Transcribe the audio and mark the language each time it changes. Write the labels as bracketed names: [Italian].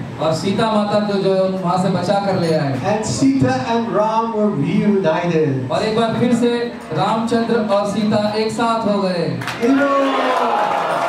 [Hindi] और सीता माता को जो वहां से बचा कर ले आए। [English] And Sita and Ram were reunited. [Hindi] और एक बार फिर से रामचंद्र और सीता एक साथ हो गए।